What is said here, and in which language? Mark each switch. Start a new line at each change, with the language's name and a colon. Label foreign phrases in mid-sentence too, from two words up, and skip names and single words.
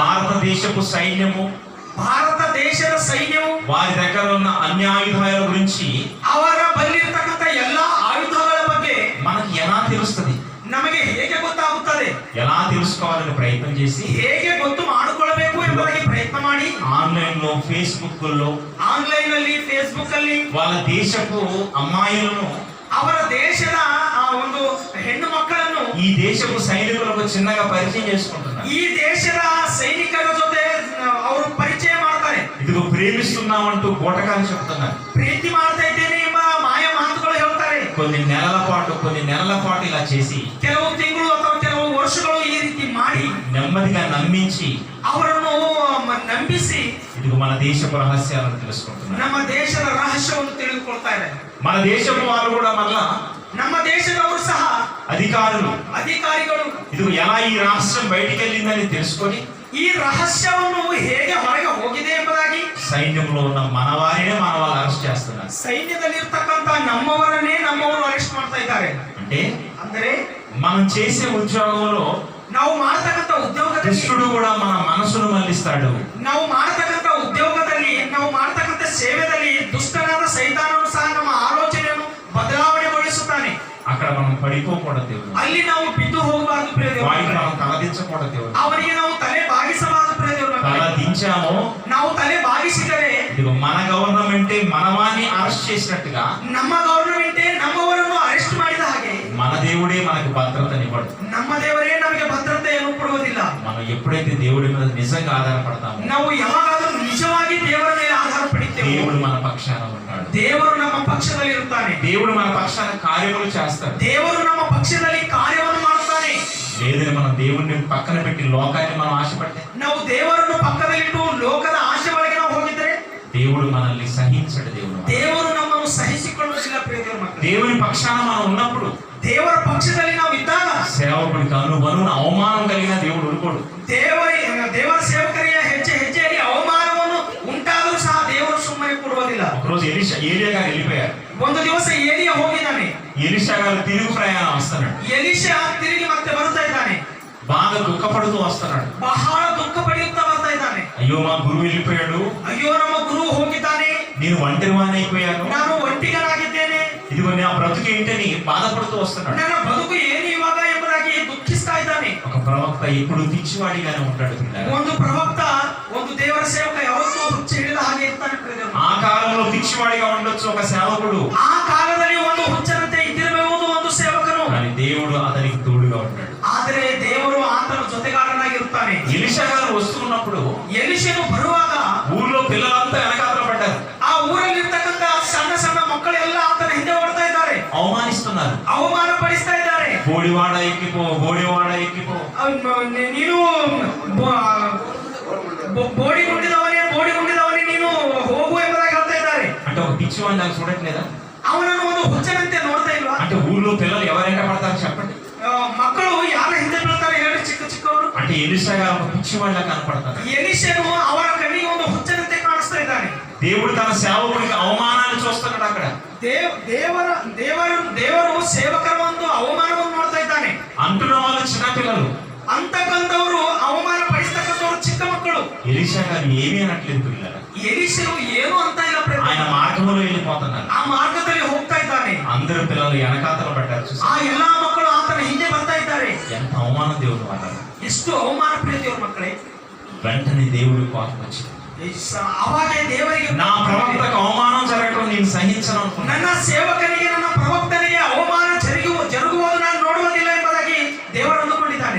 Telugu: భారతదేశపు సైన్యము,
Kannada: ಭಾರತ ದೇಶದ ಸೈನ್ಯವು
Telugu: వారి దగ్గర ఉన్న అన్ని ఆయుధాల గురించి
Kannada: ಅವರ ಬಲ್ಲಿರ್ತಕ್ಕಂಥ ಎಲ್ಲಾ ಆಯುಧಗಳ ಬಗ್ಗೆ
Telugu: మనకి ఎలా తెలుస్తుంది?
Kannada: ನಮಗೆ ಹೇಗೆ ಗೊತ್ತಾಗುತ್ತದೆ?
Telugu: ఎలా తెలుసుకోవాలని ప్రయత్నం చేసి
Kannada: ಹೇಗೆ ಗೊತ್ತು ಮಾಡಿಕೊಳ್ಳಬೇಕು ಎಂಬುದಾಗಿ ಪ್ರಯತ್ನ ಮಾಡಿ
Telugu: ఆన్లైన్ లో, ఫేస్బుక్ లో
Kannada: ಆನ್ಲೈನ್ ಅಲ್ಲಿ, ಫೇಸ್ಬುಕ್ ಅಲ್ಲಿ
Telugu: వాళ్ళ దేశపు అమ్మాయిలను,
Kannada: ಅವರ ದೇಶದ ಆ ಒಂದು ಹೆಣ್ಣು ಮಕ್ಕಳನ್ನು,
Telugu: ఈ దేశపు సైనికులకు చిన్నగా పరిచయం చేసుకుంటున్నారు.
Kannada: ಈ ದೇಶದ ಸೈನಿಕರ ಜೊತೆ ಅವರು ಪರಿಚಯ ಮಾಡ್ತಾರೆ.
Telugu: ఇదిగో ప్రేమిస్తున్నామంటూ బోటకాలు చెప్తున్నారు.
Kannada: ಪ್ರೀತಿ ಮಾಡ್ತಾ ಇದ್ದೇನೆ ಎಂಬ ಮಾಯ ಮಾತುಗಳು ಹೇಳ್ತಾರೆ.
Telugu: కొన్ని నెలల పాటు ఇలా చేసి
Kannada: ಕೆಲವು ತಿಂಗಳು ಅಥವಾ ಕೆಲವು ವರ್ಷಗಳು ಈ ರೀತಿ ಮಾಡಿ
Telugu: నెమ్మదిగా నమ్మించి
Kannada: ಅವರನ್ನು ನಂಬಿಸಿ
Telugu: ఇదిగో మన దేశపు రహస్యాలను తెలుసుకుంటున్నారు.
Kannada: ನಮ್ಮ ದೇಶದ ರಹಸ್ಯವನ್ನು ತಿಳಿದುಕೊಳ್ತಾರೆ.
Telugu: మన దేశపు వాళ్ళు కూడా మళ్ళా
Kannada: ನಮ್ಮ ದೇಶದವರು ಸಹ ಅಧಿಕಾರಿಗಳು
Telugu: ఇదిగో ఎలా ఈ రాష్ట్రం బయటికి వెళ్ళిందని తెలుసుకొని
Kannada: ಈ రహస్యವನ್ನು ಹೇಗೆ ಹೊರಗೆ ಹೋಗಿದೆ ಎಂಬುದಾಗಿ
Telugu: సైన్యంలో ఉన్న మన వాళ్ళు అరెస్ట్ చేస్తున్నారు.
Kannada: ಸೈನ್ಯದಲ್ಲಿ ಇರ್ತಕ್ಕಂತ ನಮ್ಮವರು ಅರೆಸ್ಟ್ ಮಾಡ್ತಾ ಇದ್ದಾರೆ. ಅಂದರೆ
Telugu: మనం చేసే ఉద్యోగంలో
Kannada: ನಾವು ಮಾಡತಕ್ಕಂತ ಉದ್ಯೋಗದಲ್ಲಿ
Telugu: ದುಷ್ಟುಡು కూడా మన మనసును మళ్ళిస్తాడు.
Kannada: ನಾವು ಮಾಡತಕ್ಕಂತ ಉದ್ಯೋಗದಲ್ಲಿ, ನಾವು ಮಾಡತಕ್ಕಂತ ಸೇವೆಯಲ್ಲಿ ದುಷ್ಟನಾದ ಸೈತಾನನು ಸಹ ನಮ್ಮ ಆಲೋಚನೆಯನ್ನು ಬದಲಾವಣೆಗೊಳಿಸುತ್ತಾನೆ.
Telugu: అక్కడ మనం పడిపోకూడదు దేవుడు.
Kannada: ಅಲ್ಲಿ ನಾವು ಬಿದ್ದು ಹೋಗಬಾರದು ಪ್ರಿಯ ದೇವರೇ.
Telugu: వాడికి మనం తలదించకూడదు దేవుడు.
Kannada: ಅವರಿಗೆ ನಾವು ತಲೆ ಬಾಗಿಸಬಾರದು ಪ್ರಿಯ ದೇವರೇ.
Telugu: తలదించామో,
Kannada: ನಾವು ತಲೆ ಬಾಗಿಸಿದರೆ
Telugu: ఇదిగో మన గవర్నమెంటే మనవాన్ని అరెస్ట్ చేసినట్టుగా,
Kannada: ನಮ್ಮ ಗವರ್ನಮೆಂಟ್ ನಮ್ಮವರನ್ನು ಅರೆಸ್ಟ್ ಮಾಡಿದ ಹಾಗೆ
Telugu: మన దేవుడే మనకు భద్రతనివ్వడు.
Kannada: ನಮ್ಮ ದೇವರೇ ನಮಗೆ ಭದ್ರತೆಯನ್ನು ಕೊಡುವುದಿಲ್ಲ.
Telugu: మనం ఎప్పుడైతే దేవుడి మీద నిజంగా ఆధారపడతామో,
Kannada: ನಾವು ಯಾವಾಗಾದರೂ ನಿಜವಾಗಿ ದೇವರ ಮೇಲೆ ಆಧಾರ ಪಡಿತೇವೆ,
Telugu: దేవుడు మన పక్షాన ఉన్నాడు.
Kannada: ದೇವರು ನಮ್ಮ ಪಕ್ಷದಲ್ಲಿ ಇರುತ್ತಾನೆ.
Telugu: దేవుడు మన పక్షాన కార్యములు చేస్తాడు.
Kannada: ದೇವರು ನಮ್ಮ ಪಕ್ಷದಲ್ಲಿ ಕಾರ್ಯವನ್ನು ಮಾಡುತ್ತಾನೆ.
Telugu: లేదని మనం దేవుడిని పక్కన పెట్టి లోకాన్ని మనం ఆశపడితే,
Kannada: ನಾವು ದೇವರನ್ನು ಪಕ್ಕದಲ್ಲಿಟ್ಟು ಲೋಕದ ಆಶೆ ಒಳಗೆ ನಾವು ಹೋಗಿದ್ರೆ
Telugu: దేవుడు మనల్ని సహించడు.
Kannada: ದೇವರು ನಮ್ಮನ್ನು ಸಹಿಸಿಕೊಳ್ಳುವುದಿಲ್ಲ ಪ್ರಿಯ ದೇವರ ಮಕ್ಕಳೇ.
Telugu: దేవుని పక్షాన మనం ఉన్నప్పుడు,
Kannada: ದೇವರ ಪಕ್ಷದಲ್ಲಿ ನಾವು ಇದ್ದಾಗ
Telugu: సేవకుడికి అనుబనువున అవమానం కలిగిన దేవుడు ఊరుకోడు.
Kannada: ದೇವರ ಸೇವಕರಿಗೆ ಹೆಜ್ಜೆಯಲ್ಲಿ ಅವಮಾನವನ್ನು ಉಂಟಾದರೂ ಸಹ ದೇವರು ಸುಮ್ಮನೆ ಕೊಡುವುದಿಲ್ಲ.
Telugu: ఒకరోజు ఏలియా గారు వెళ్ళిపోయారు.
Kannada: ಒಂದು ದಿವಸ ಏಲಿಯ ಹೋಗಿದ್ದಾನೆ.
Telugu: ఎలీషా గారు తిరుగు ప్రయాణం వస్తున్నాడు.
Kannada: ಎಲಿಷಾ ತಿರುಗಿ ಮತ್ತೆ ಬರ್ತಾ ಇದ್ದಾನೆ.
Telugu: బాగా దుఃఖపడుతూ వస్తున్నాడు.
Kannada: ಬಹಳ ದುಃಖ ಪಡೆಯುತ್ತಾ ಬರ್ತಾ ಇದ್ದಾನೆ.
Telugu: అయ్యో మా గురువు వెళ్ళిపోయాడు,
Kannada: ಅಯ್ಯೋ ನಮ್ಮ ಗುರು ಹೋಗಿದ್ದಾನೆ,
Telugu: నేను ఒంటరివాణైపోయాను,
Kannada: ನಾನು ಒಂಟಿಗನಾಗಿದ್ದೇನೆ,
Telugu: ఇదిగో నా బ్రతుకు ఏంటని బాధపడుతూ వస్తున్నాడు.
Kannada: ನನ್ನ ಬದುಕು ಏನು ಇವಾಗ ಎಂಬುದಾಗಿ ದುಃಖಿಸ್ತಾ ಇದ್ದಾನೆ.
Telugu: ఒక ప్రవక్త ఎప్పుడు పిచ్చివాడిగానే ఉంటాడు.
Kannada: ಒಂದು ಪ್ರವಕ್ತ, ಒಂದು ದೇವರ ಸೇವಕ ಯಾವತ್ತೂ ಹುಚ್ಚು ಹಿಡಿದ ಹಾಗೆ ಇರ್ತಾನೆ.
Telugu: ఆ కాలంలో పిచ్చివాడిగా ఉండొచ్చు ఒక సేవకుడు,
Kannada: ಆ ಕಾಲದಲ್ಲಿ ಒಂದು ಹುಚ್ಚನಂತೆ ಇದ್ದಿರಬಹುದು ಒಂದು ಸೇವಕನು,
Telugu: కానీ దేవుడు అతనికి తోడుగా ఉంటాడు.
Kannada: ಆದರೆ ದೇವರು ಆತನ ಜೊತೆಗಾರನಾಗಿರುತ್ತಾನೆ.
Telugu: ఎలీషా గారు వస్తున్నప్పుడు
Kannada: ಎಲಿಷನು ಬರುವಾಗ
Telugu: ఊర్లో పిల్లలంతా వెనకాతల పడ్డారు.
Kannada: ಆ ಊರಲ್ಲಿ ಇರ್ತಕ್ಕಂತ ಸಣ್ಣ ಸಣ್ಣ ಮಕ್ಕಳೆಲ್ಲ ಆತನ ಹಿಂದೆ ಓಡ್ತಾ ಇದ್ದಾರೆ,
Telugu: అవమానిస్తున్నారు.
Kannada: ಅವಮಾನ ಪಡಿಸ್ತಾ ಇದ್ದಾರೆ.
Telugu: బోడివాడ ఎక్కిపో, బోడివాడ ఎక్కిపో,
Kannada: ನೀನು ಬೋಡಿಗುಂಡಿದವನೇ ನೀನು ಹೋಗು ಎಂಬುದಾಗಿ ಹೇಳ್ತಾ ಇದ್ದಾರೆ.
Telugu: అంటే ఒక పిచ్చివాడిని నాకు చూడట్లేదా?
Kannada: ಅವನನ್ನು ಒಂದು ಹುಚ್ಚನಂತೆ ನೋಡ್ತಾ ಇಲ್ವಾ?
Telugu: అంటే ఊర్లో పిల్లలు ఎవరైనా పడతారు చెప్పండి.
Kannada: ಮಕ್ಕಳು ಯಾರ ಹಿಂದೆ ಬೀಳ್ತಾರೆ ಹೇಳಿ, ಚಿಕ್ಕವರು.
Telugu: అంటే ఎలీషా గారు ఒక పిచ్చివాడిలా కనపడతారు.
Kannada: ఎలీషను ಅವರ ಕಣ್ಣಿಗೆ ಒಂದು ಹುಚ್ಚನಂತೆ కాಣಿಸ್ತಾ ఇದ್ದಾನೆ.
Telugu: దేవుడు తన సేవకుడికి అవమానాన్ని చూస్తున్నాడు. అక్కడ
Kannada: ದೇವರು ಸೇವಕರ ಒಂದು ಅವಮಾನವನ್ನು ನೋಡ್ತಾ ಇದ್ದಾನೆ.
Telugu: అంటున్న వాళ్ళు చిన్న పిల్లలు,
Kannada: ಅಂತಕ್ಕಂಥವರು ಅವಮಾನ ಪಡಿಸ್ತಕ್ಕಂಥವ್ರು ಚಿಕ್ಕ ಮಕ್ಕಳು.
Telugu: ఎలీషా గారు ఏమీ అనట్లేదు పిల్లలు.
Kannada: ఎలీషను ಏನು ಅಂತ ಇಲ್ಲ,
Telugu: ఆయన మార్గంలో వెళ్ళిపోతున్నారు.
Kannada: ಆ ಮಾರ್ಗದಲ್ಲಿ ಹೋಗ್ತಾ ಇದ್ದಾನೆ.
Telugu: అందరు పిల్లలు వెనకాతల పడ్డారు.
Kannada: ಆ ಎಲ್ಲಾ ಮಕ್ಕಳು ಆತನ ಹಿಂದೆ ಬರ್ತಾ ಇದ್ದಾರೆ.
Telugu: ఎంత అవమానం దేవుడు వాళ్ళ.
Kannada: ಎಷ್ಟು ಅವಮಾನ ಪ್ರಿಯ ದೇವರ ಮಕ್ಕಳೇ.
Telugu: వెంటనే దేవుడు కోపం వచ్చింది.
Kannada: ಅವಾಗ ದೇವರಿಗೆ,
Telugu: నా ప్రవక్తకు అవమానం జరగడం నేను సహించను అనుకున్నాను.
Kannada: ನನ್ನ ಸೇವಕನಿಗೆ, ನನ್ನ ಪ್ರವಕ್ತನಿಗೆ ಅವಮಾನ ಜರುಗುವುದು ನಾನು ನೋಡುವುದಿಲ್ಲ ಎಂಬುದಾಗಿ ದೇವರು ಅಂದುಕೊಂಡಿದ್ದಾನೆ.